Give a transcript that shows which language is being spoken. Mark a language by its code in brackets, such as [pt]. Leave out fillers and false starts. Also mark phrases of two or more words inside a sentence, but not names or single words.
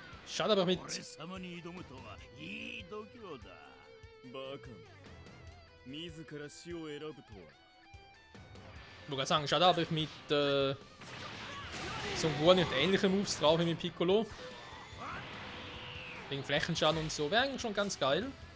[de] Schade aber mit. [ja] 俺様に挑むとはいい度胸だ。バカ自ら死を選ぶとは。 [de] Ich wollte gerade sagen, schade aber mit Son Gohan nicht ähnliche Moves drauf wie mit Piccolo. Wegen Flächenschaden und so. Wäre eigentlich schon ganz geil.